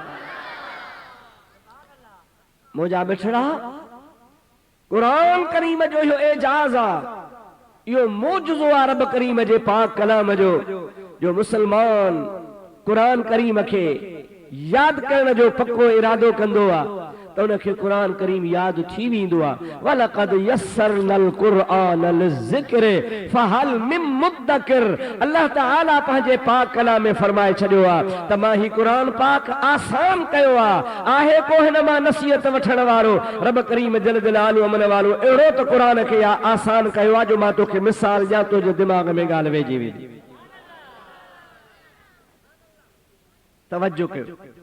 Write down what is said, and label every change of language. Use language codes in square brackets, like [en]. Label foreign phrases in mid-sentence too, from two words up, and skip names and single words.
[sd] मुंहिंजा मिठड़ा क़ुरान करीम जो इहो एजाज़ आहे, इहो मौजज़ो आहे रब करीम जे पाक कलाम जो मुसलमान क़ुरान करीम खे याद करण जो पक्को इरादो कंदो आहे त उनखे क़ुरान करीम याद थी वेंदो आहे। [ar] ولقد يسرنا القرآن للذكر فهل من مدكر. [sd] अल्लाह ताला पंहिंजे पाक कलाम में फरमाए छॾियो आहे त मां ही क़ुरान पाक आसान कयो आहे को हिन मां नसीहत वठण वारो। रब करीम [ar] جل جلاله [sd] अमन वारो अहिड़ो त क़ुरान खे आसान कयो आहे जो मां तोखे मिसाल ॾियां तुंहिंजे दिमाग़ में ॻाल्हि वेझी वेंदी। तवज्जो कयो।